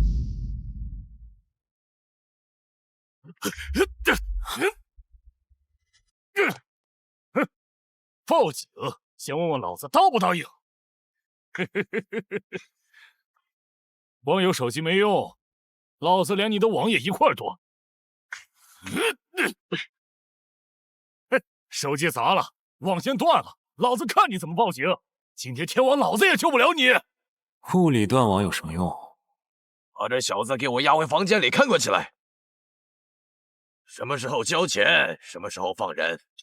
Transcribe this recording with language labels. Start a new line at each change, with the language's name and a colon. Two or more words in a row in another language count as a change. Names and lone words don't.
Chinese: 報警！先問問老子答不答應？光有手機沒用，老子連你的網也一塊奪。手機砸了，網線斷了，老子看你怎麼報警！今天天王老子也救不了你！物理斷網有什麼用？把這小子給我押回房間裡看管起來。什麼時候交錢，什麼時候放人。